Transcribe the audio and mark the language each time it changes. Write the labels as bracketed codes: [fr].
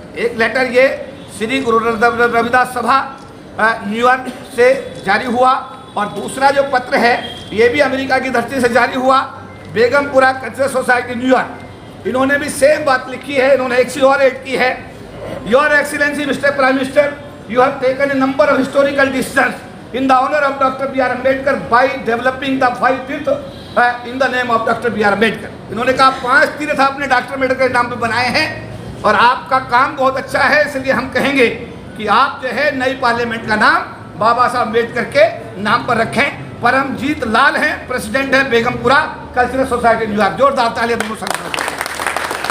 [hi] एक लेटर ये श्री गुरु रविदास सभा न्यूयॉर्क से जारी हुआ, और दूसरा जो पत्र है ये भी अमेरिका की धरती से जारी हुआ, बेगमपुरा कल्चरल सोसाइटी न्यूयॉर्क। इन्होंने भी सेम बात लिखी है, इन्होंने एक सी और ऐड की है। [en] Your excellency mister prime minister, you have taken a number of historical decisions in the honor of Dr. B.R. Ambedkar by developing the 5 tirth in the name of Dr. B.R. Ambedkar. [hi] इन्होंने कहा 5 तीर्थ आपने doctor Ambedkar के नाम पे बनाए हैं, और आपका काम बहुत अच्छा है, इसलिए हम कहेंगे कि आप जो है नई पार्लियामेंट का नाम बाबा साहब अम्बेडकर के नाम पर रखें। परमजीत लाल हैं, प्रेसिडेंट है बेगमपुरा कल्चरल सोसाइटी न्यूयॉर्क। जोरदार तालियां दोनों संगठनों को।